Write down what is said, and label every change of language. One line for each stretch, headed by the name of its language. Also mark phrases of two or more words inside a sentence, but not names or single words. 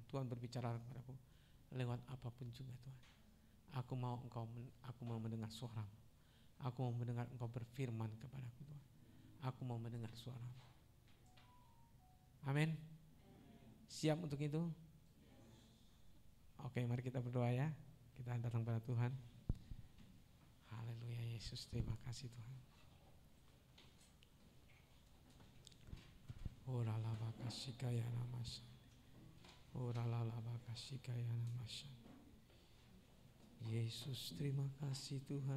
Indonesian: Tuhan berbicara kepadaku lewat apapun juga Tuhan. Aku mau mendengar suara-Mu. Aku mau mendengar Engkau berfirman kepadaku Tuhan. Aku mau mendengar suara-Mu. Amin. Siap untuk itu? Oke, mari kita berdoa ya. Kita datang pada Tuhan. Haleluya Yesus, terima kasih Tuhan. Orala bakashikaya namasa. Orala bakashikaya namasa. Yesus, terima kasih Tuhan.